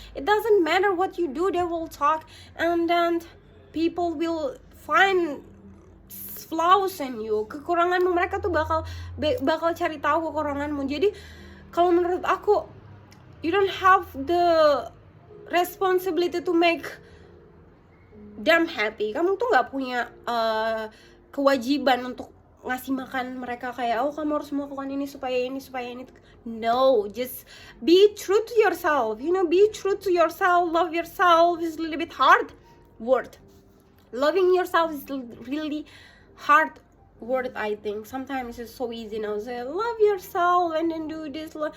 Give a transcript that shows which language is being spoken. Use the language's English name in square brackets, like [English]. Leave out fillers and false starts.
[English] It doesn't matter what you do, they will talk, and then people will find flaws in you, kekuranganmu. [Indonesian] Mereka tuh bakal cari tahu kekuranganmu. Jadi kalau menurut aku, [English] you don't have the responsibility to make them happy. [Indonesian] Kamu tuh nggak punya kewajiban untuk ngasih makan mereka kayak, oh kamu harus melakukan ini supaya ini. [English] No, just be true to yourself, you know. Be true to yourself. Love yourself is a little bit hard word. Loving yourself is really hard word. I think sometimes it's so easy now, say love yourself and then do this.